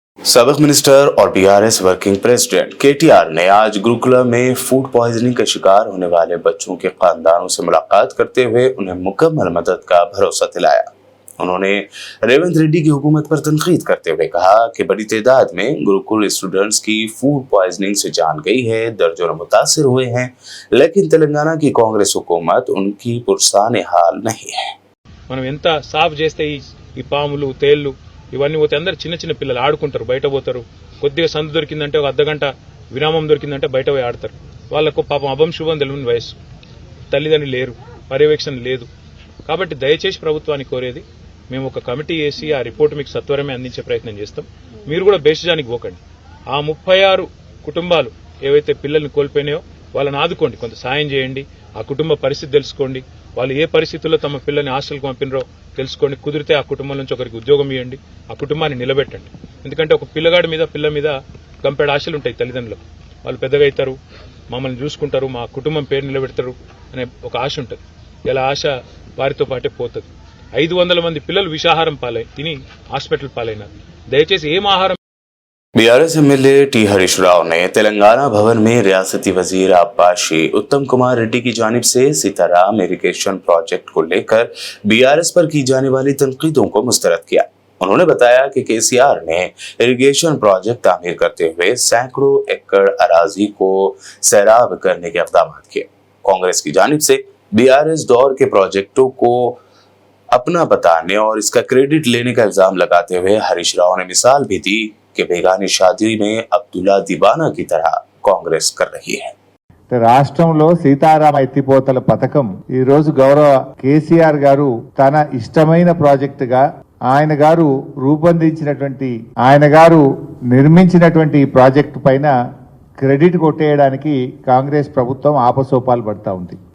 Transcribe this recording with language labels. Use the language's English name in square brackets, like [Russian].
[Hindi] साबिक़ minister और BRS working president KTR ने आज गुरुकुला में फूड पॉइजनिंग का शिकार होने वाले बच्चों के खानदानों से मुलाकात करते हुए उन्हें मुकम्मल मदद का भरोसा दिलाया। उन्होंने रेवंत रेड्डी की हुकूमत पर तनकीद करते हुए कहा कि बड़ी तादाद में गुरुकुल स्टूडेंट्स की फूड पॉइजनिंग से जान गई है, दर्जनों मुतासिर हुए हैं, लेकिन तेलंगाना की कांग्रेस हुकूमत उनकी पुरसाने हाल नहीं है। [Telugu] మనం ఎంత సాఫ్ చేస్తే ఈ పాములు తేళ్లు ఇవన్నీ పోతే అందరు చిన్న చిన్న పిల్లలు ఆడుకుంటారు, బయట పోతారు. కొద్దిగా సందు దొరికిందంటే ఒక అర్ధగంట విరామం దొరికిందంటే బయట పోయి ఆడతారు. వాళ్ళకు పాపం అభం శుభం తెలియని వయసు, తల్లిదండ్రులు లేరు, పర్యవేక్షణ లేదు. కాబట్టి దయచేసి ప్రభుత్వాన్ని కోరేది, మేము ఒక కమిటీ వేసి ఆ రిపోర్ట్ మీకు సత్వరమే అందించే ప్రయత్నం చేస్తాం. మీరు కూడా బేషజానికి పోకండి. ఆ 36 కుటుంబాలు ఏవైతే పిల్లల్ని కోల్పోయినాయో వాళ్ళని ఆదుకోండి, కొంత సాయం చేయండి, ఆ కుటుంబ పరిస్థితి తెలుసుకోండి, వాళ్ళు ఏ పరిస్థితుల్లో తమ పిల్లల్ని హాస్టల్కి పంపినరో తెలుసుకోండి. కుదిరితే ఆ కుటుంబం నుంచి ఒకరికి ఉద్యోగం ఇవ్వండి, ఆ కుటుంబాన్ని నిలబెట్టండి. ఎందుకంటే ఒక పిల్లగాడి మీద పిల్ల మీద కంపెడ్ ఆశలు ఉంటాయి తల్లిదండ్రులకు. వాళ్ళు పెద్దగా అవుతారు, మమ్మల్ని చూసుకుంటారు, మా కుటుంబం పేరు నిలబెడతారు అనే ఒక ఆశ ఉంటుంది. ఇలా ఆశ వారితో పాటే పోతుంది. 500 మంది పిల్లలు విషాహారం తిని హాస్పిటల్ పాలైనారు. దయచేసి ఏం ఆహారం. [Hindi] BRS MLA T Harish Rao ने तेलंगाना भवन में रियासती वजीर आब्बासी उत्तम कुमार रेड्डी की जानिब से सीताराम इरिगेशन प्रोजेक्ट को लेकर बीआरएस पर की जाने वाली तनकीदों को मुस्तरद किया। उन्होंने बताया कि केसीआर ने इरिगेशन प्रोजेक्ट तामीर करते हुए सैकड़ों एकड़ अराजी को सैराब करने के इक़दाम किए। कांग्रेस की जानिब से बीआरएस दौर के प्रोजेक्टों को अपना बताने और इसका क्रेडिट लेने का इल्जाम लगाते हुए हरीश राव ने मिसाल भी दी कि बेगानी शादी में अब्दुल्ला दीवाना की तरह कांग्रेस कर रही है। [Telugu] రాష్ట్రంలో సీతారామ ఎత్తిపోతల పథకం ఈ రోజు గౌరవ కేసీఆర్ గారు తన ఇష్టమైన ప్రాజెక్ట్ గా ఆయన గారు రూపొందించినటువంటి ఆయన గారు నిర్మించినటువంటి ఈ ప్రాజెక్టు పైన క్రెడిట్ కొట్టేయడానికి కాంగ్రెస్ ప్రభుత్వం ఆపసోపాలు పడతా ఉంది.